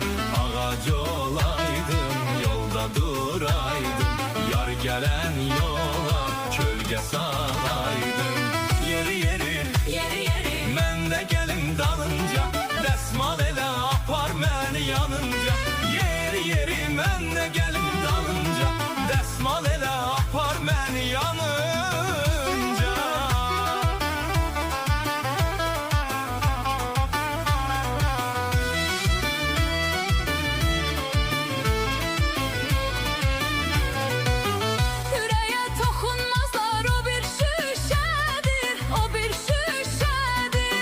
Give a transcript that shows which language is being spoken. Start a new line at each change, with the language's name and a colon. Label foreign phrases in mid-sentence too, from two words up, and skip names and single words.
Azerbaijani: Ağacı olaydım, yolda duraydım, yar gelen yola kölge salaydım. Yeri yeri, Yeri yeri. mən de gelin dalınca, dəsmal elə apar məni yanınca. Yeri yeri, mən de gelin dalınca, dəsmal elə apar məni yanınca.
Turkish: Yüreğe dokunmazlar, o bir şüşedir, o bir şüşedir.